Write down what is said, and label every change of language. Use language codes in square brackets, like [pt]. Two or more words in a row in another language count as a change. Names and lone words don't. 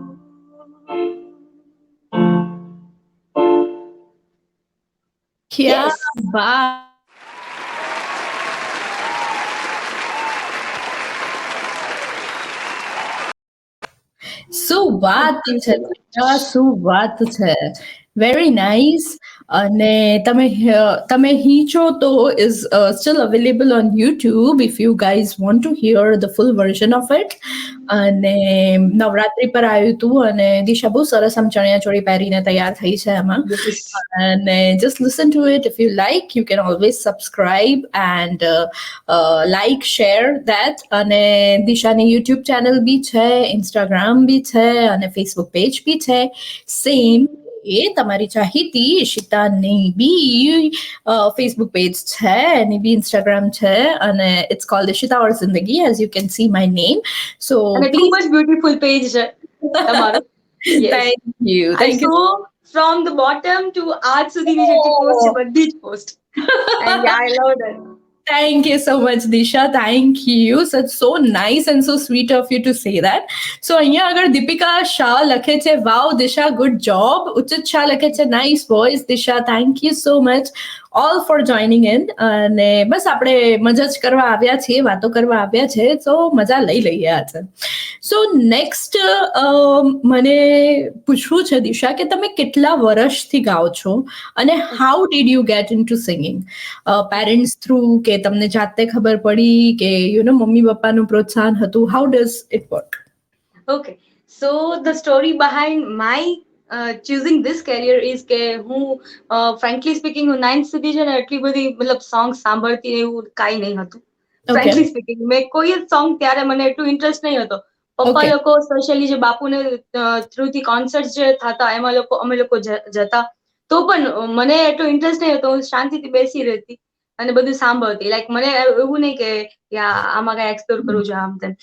[hi] Kya baat. [gu] શું વાત છે, શું વાત છે, [en] very nice. [gu] અને તમે હીચો તો [en] is still available on YouTube if you guys want to hear the full version of it. [gu] અને નવરાત્રી પર આવ્યું હતું અને દિશા બહુ સરસ આમ ચણિયા ચોળી પહેરીને તૈયાર થઈ છે એમાં, અને [en] just listen to it if you like. You can always subscribe and like, share that. [gu] અને દિશાની YouTube ચેનલ બી છે, Instagram બી છે અને Facebook પેજ બી છે સેમ. એ તમારી ચાહીતી ઈશિતાની બી ફેસબુક પેજ છે, એની બી ઇન્સ્ટાગ્રામ છે, અને [en] it's called Ishita or Zindagi, as you can see my name. [gu] સો ખૂબ જ [en] beautiful page [gu] છે તમારું. [en] thank you. so from the bottom to [gu] આજ સુધીની જેટલી પોસ્ટ છે બધી જ પોસ્ટ, [en] and I love that. Thank you so much, Disha. Thank you. So it's so nice and so sweet of you to say that. [gu] So અહીંયા આગળ દીપિકા શાહ લખે છે, [en] wow Disha, good job. [gu] ઉચિત શાહ લખે છે, [en] nice voice Disha. Thank you so much all for joining in. [gu] અને બસ આપણે મજા જ કરવા આવ્યા છીએ, વાતો કરવા આવ્યા છે, so મજા લઈ લઈએ આજે. So next મને પૂછવું છે દિશા કે તમે કેટલા વર્ષથી ગાઓ છો અને [en] how did you get into singing? [gu] Parents through કે તમને જાતે ખબર પડી કે મમ્મી પપ્પાનું પ્રોત્સાહન હતું? [en] How does it work? Okay, so the story behind my choosing this career is [gu] કે હું [en] frankly speaking [gu] હું 9th સુધી છે ને એટલી બધી મતલબ સોંગ સાંભળતી એવું કાંઈ નહીં હતું. [en] frankly speaking [gu] મેં કોઈ જ સોંગ ત્યારે મને એટલું ઇન્ટરેસ્ટ નહીં હતો. પપ્પા લોકો સ્પેશિયલી જે બાપુને થ્રુથી કોન્સર્ટ જે થતા એમાં અમે લોકો જતા, તો પણ મને એટલો ઇન્ટરેસ્ટ નહીં હતો, હું શાંતિથી બેસી રહેતી અને બધું સાંભળતી. લાઈક મને એવું નહીં કે આમાં કઈ એક્સપ્લોર કરવું છે આમ તેમ.